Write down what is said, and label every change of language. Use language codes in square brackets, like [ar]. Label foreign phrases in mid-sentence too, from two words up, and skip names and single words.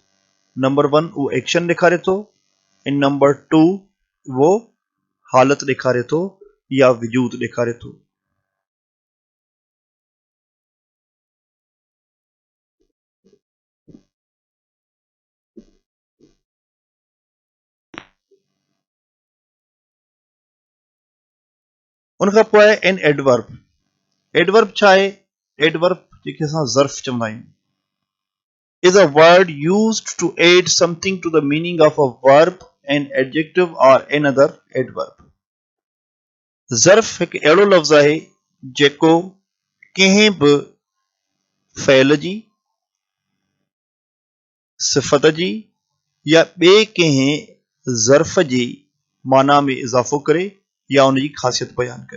[sd] नंबर 1 उहो एक्शन ॾेखारे थो ऐं नंबर 2 उहो हालत ॾेखारे थो या वजूद ॾेखारे थो. उन खां पोइ आहे [en] an adverb. [sd] एडवर्ब छा आहे? एडवर्ब जेके असां ज़र्फ़ चवंदा आहियूं [en] is a word used to add something to the meaning of a verb, an adjective or another adverb. [sd] ज़र्फ़ हिकु अहिड़ो लफ़्ज़ आहे जेको कंहिं बि फ़इल जी सिफ़त जी या ॿिए कंहिं ज़र्फ़ जी माना में इज़ाफ़ो करे या उनजी ख़ासियत बयान करे.